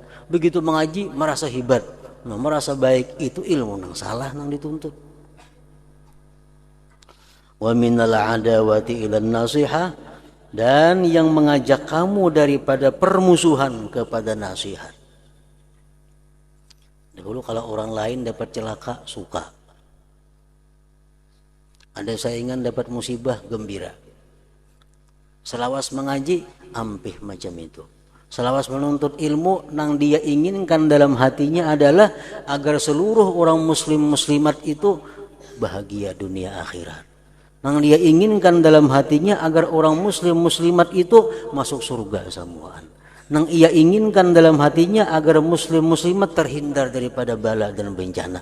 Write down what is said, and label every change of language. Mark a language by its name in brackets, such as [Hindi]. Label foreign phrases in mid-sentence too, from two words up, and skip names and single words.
[Indonesian] Begitu mengaji, merasa hebat. Nah, merasa baik, itu ilmu yang salah yang dituntut. [Arabic] ومن العداوة إلى النصيحة, [Indonesian] dan yang mengajak kamu daripada permusuhan kepada nasihat. Dahulu kalau orang lain dapat celaka, suka. Ada saingan dapat musibah, gembira. [Banjar] Selawas mengaji, ampih macam itu. [Indonesian] Selawas menuntut ilmu, nang dia inginkan dalam hatinya adalah agar seluruh orang muslim muslimat itu bahagia dunia akhirat. Nang dia inginkan dalam hatinya agar orang muslim muslimat itu masuk surga semuaan. Nang ia inginkan dalam hatinya agar muslim muslimat terhindar daripada bala dan bencana.